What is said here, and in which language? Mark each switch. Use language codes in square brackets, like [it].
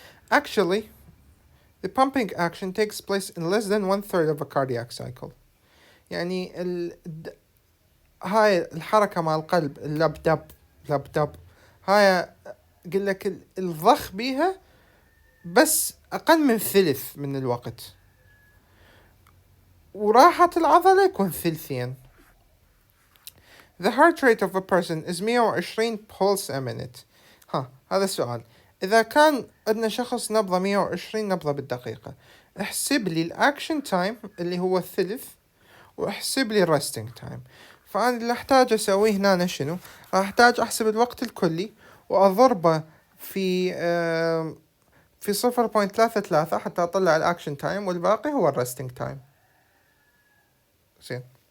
[en] Actually, the pumping action takes place in less than 1/3 of a cardiac cycle. [ar] يعني هاي الحركة مع القلب اللب هاي قل لك الضخ بيها بس أقل من ثلث من الوقت، وراحة العضلة يكون ثلثين. [en] The heart rate of a person is 120 pulse a minute. [ar] هذا السؤال. إذا كان عندنا شخص نبضة 120 نبضة بالدقيقة، احسب لي الأكشن تايم اللي هو الثلث، واحسب لي الريستنج تايم. فأنا اللي أحتاج أسويه هنا شنو؟ راح أحتاج أحسب الوقت الكلي وأضربه في 0.33 حتى أطلع الأكشن تايم، والباقي هو الريستنج تايم. زين.